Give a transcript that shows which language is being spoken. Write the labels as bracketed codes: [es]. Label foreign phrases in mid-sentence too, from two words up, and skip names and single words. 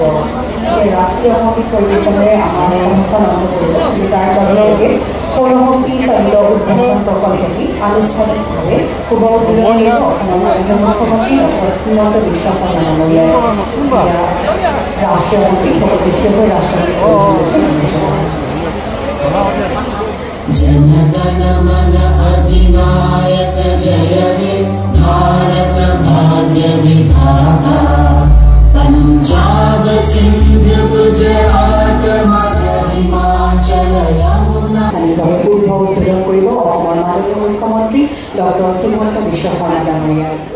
[as] ৰাষ্ট্ৰীয় সংগীত পৰিৱেশনেৰে আমাৰ অনুষ্ঠান আৰম্ভ কৰিব। তাৰ লগে সৌৰশক্তি চালিত উদ্ভাৱন প্ৰকল্পটি আনুষ্ঠানিকভাৱে শুভ উদ্বোধন কৰিব অসমৰ মাননীয় মুখ্যমন্ত্ৰী ডক্টৰ হিমন্ত বিশ্ব শৰ্মা ডাঙৰীয়াই। ৰাষ্ট্ৰীয় সংগীত বিশেষকৈ ৰাষ্ট্ৰপতি [bn] জনগণ মন অধিনায়ক জয় হে ভারত ভাগ্য বিধাতা পঞ্জাব সিন্ধ গুজরাট মধ্য হিমাচল যমুনা [as] শুভ উদ্বোধন কৰিব অসমৰ মাননীয় মুখ্যমন্ত্ৰী ডক্টৰ হিমন্ত বিশ্ব শৰ্মা ডাঙৰীয়াই।